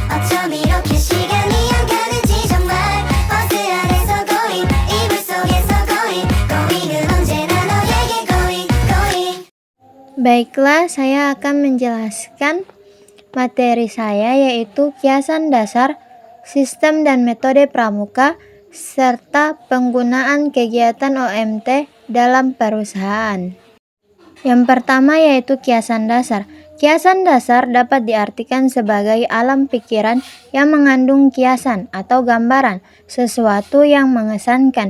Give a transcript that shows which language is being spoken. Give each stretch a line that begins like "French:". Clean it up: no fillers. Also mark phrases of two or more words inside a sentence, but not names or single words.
Korean: 어쩜 이렇게 시간이 안 가는지 정말 버스 안에서 고잉 이불 속에서 고잉은 언제나 너에게 고잉.
Indonesian: Baiklah, saya akan menjelaskan materi saya yaitu kiasan dasar, sistem dan metode pramuka, serta penggunaan kegiatan OMT dalam perusahaan. Yang pertama yaitu kiasan dasar. Kiasan dasar dapat diartikan sebagai alam pikiran yang mengandung kiasan atau gambaran, sesuatu yang mengesankan.